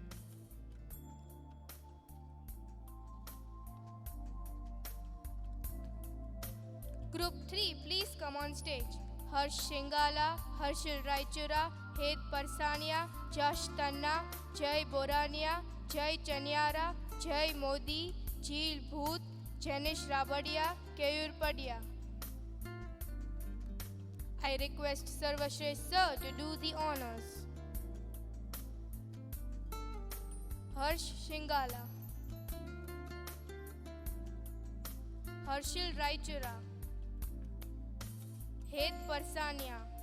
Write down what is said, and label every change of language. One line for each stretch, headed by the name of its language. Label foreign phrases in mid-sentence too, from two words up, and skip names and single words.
English: Group 3, please come on stage. Harsh Shingala, Harshil Raichura, Het Parsania, Jash Tanna, Jai Borania, Jai Chanyara, Jai Modi, Jeel Bhoot, Janish Rabadia, Keyur Padia. I request Sarvashresh Sir to do the honors. Harsh Shingala, Harshil Raichura, Het Parsania,